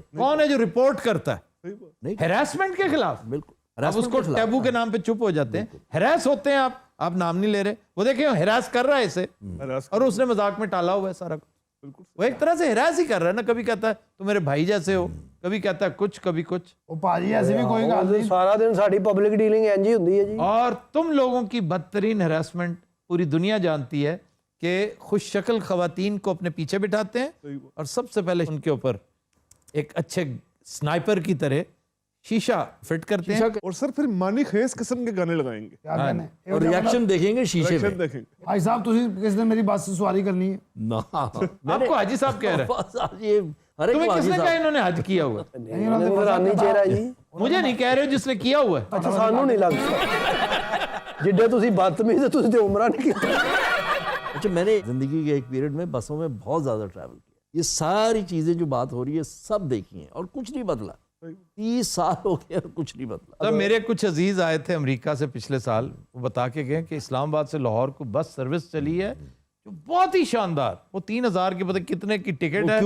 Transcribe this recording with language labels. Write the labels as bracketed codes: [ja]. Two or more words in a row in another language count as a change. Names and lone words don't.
[ur] کون ہے جو رپورٹ کرتا ہے ہیراسمنٹ کے خلاف؟ بالکل. اب اس کو ٹیبو کے نام پہ چپ ہو جاتے ہیں. ہیراس ہوتے ہیں آپ نام نہیں لے رہے. وہ دیکھیں ہیراس کر رہا ہے اسے, اور اس نے مذاق میں ٹالا ہوا ہے سارا کچھ. وہ ایک طرح سے ہیراس ہی کر رہا ہے نا. کبھی کہتا ہے تو میرے بھائی جیسے ہو, کبھی کہتا ہے کچھ, کبھی کچھ. [pa] ਉਹ ਭਾਜੀ ਐਸੀ ਵੀ ਕੋਈ ਗੱਲ ਨਹੀਂ. سارا دن ساری [en] public dealing [pa] انج ہی ہوندی ہے جی. [ur] اور تم لوگوں کی بدترین ہراسمنٹ پوری دنیا جانتی ہے کہ خوش شکل خواتین کو اپنے پیچھے بٹھاتے ہیں اور سب سے پہلے ان کے اوپر ایک اچھے سنائپر کی طرح شیشہ فٹ کرتے ہیں, اور سر پھر مانی خیز قسم کے گانے لگائیں گے. [pa] ਕਿਆ ਕਹਿੰਦੇ [ur] اور ریاکشن دیکھیں گے شیشے میں. دیکھیں [pa] ਭਾਈ ਸਾਹਿਬ ਤੁਸੀਂ ਕਿਸ ਦਿਨ ਮੇਰੀ ਬੱਸ سواری کرنی ہے. [ur] آپ کو حاجی صاحب کہہ رہے ہیں. یہ ہر ایک تمہیں کس واجی نے کہا صاحب انہوں نے حج کیا ہوا ہے؟ نگرانی چہرہ جی. مجھے نہیں کہہ رہے ہو, جس نے کیا ہوا ہے. [pa] اچھا سانوں نہیں لگتا جڈے تسی بدتمیز ہے, تسی تے عمرہ نہیں کیتا. [ur] اچھا میں نے زندگی کے ایک پیریڈ میں بسوں میں بہت زیادہ ٹریول کیا. یہ ساری چیزیں جو بات ہو رہی ہے سب دیکھی ہیں اور کچھ نہیں بدلا. 30 سال ہو گئے اور کچھ نہیں بدلا. تب میرے کچھ عزیز آئے تھے امریکہ سے پچھلے سال, وہ بتا کے گئے کہ اسلام آباد سے لاہور کو [en] bus service [ur] چلی ہے جو بہت ہی شاندار, وہ 3000 کے پتہ کتنے کی ٹکٹ ہے,